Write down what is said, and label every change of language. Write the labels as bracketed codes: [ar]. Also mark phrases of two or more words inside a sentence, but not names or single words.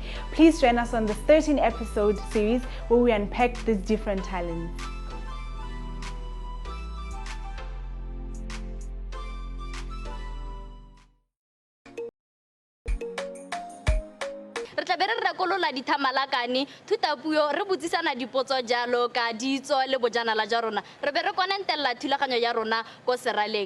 [en] Please join us on this 13-episode series where we unpack these different talents. [tn] Re tla be re rekolola dithamalakane thutapuo re botsisana dipotso jalo ka ditso le bojanala jwa rona re be re konentella thulaganyo ya rona ko seraleng.